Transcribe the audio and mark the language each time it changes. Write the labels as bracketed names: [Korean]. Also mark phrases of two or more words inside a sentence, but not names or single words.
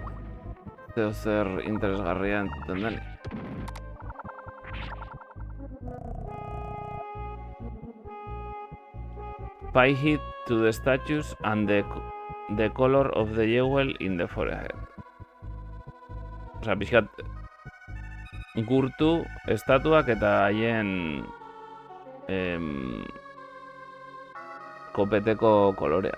[Basque] Zeo zer interesgarria entzuten den. [English] Pay heed to the statues and the color of the jewel in the forehead. [Basque] Osea, pixkat gurtu estatuak eta haien kopeteko kolorea.